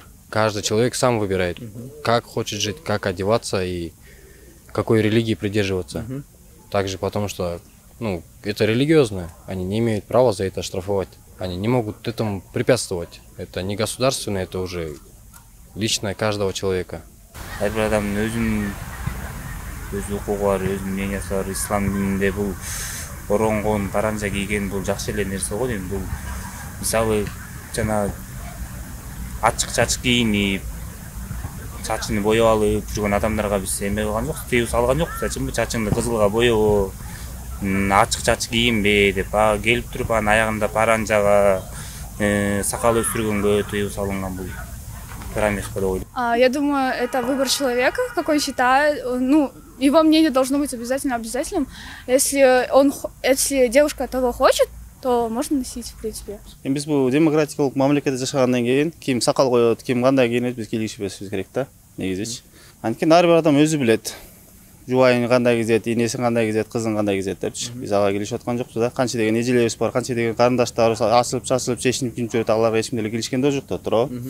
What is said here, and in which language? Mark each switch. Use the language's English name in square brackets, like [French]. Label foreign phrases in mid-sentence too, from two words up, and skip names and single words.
[Russian] Каждый человек сам выбирает, как хочет жить, как одеваться и какой религии придерживаться. Также потому что, ну, это религиозно, они не имеют права за это штрафовать. они не могут этому препятствовать. Это не государственное, это уже личное каждого человека. [Kyrgyz] Ар бир адамдын өз укугу бар, өз мнениясы бар. Ислам дининде бул оронгон, паранжа кийген бул жакшы эле нерсе го дейм. Бул мисалы жана ачык кийинип, чачын боеп алып жүргөн адамдарга биз эме кылган жокпуз, тыюу салган жокпуз. Ачынбы чачыңды кызылга боебу, ачык кийинбе деп, келип туруп анын аягында паранжага, сакал өстүргөнгө тыюу салынган бул. [Russian] Я думаю, это выбор человека, как он считает. Ну, его мнение должно быть обязательным. Если девушка того хочет, то можно носить, в принципе. [Kyrgyz] Биз бу демократик мамлекетте жашагандан кийин ким сакал коет, ким кандай кийинет биз келишпешибиз керек да, негизичи. Анткени ар бир адам өзү билет. Жубайын кандай кийет, энесин кандай кийет, кызын кандай кийет депчи. Биз ага келишип аткан жокпуз да. Канча деген эжелерибиз бар, канча деген карындаштарыбыз асылып, чечинип кийип жүрөт, аларга эч ким деле келишкен да жок да, туурабы?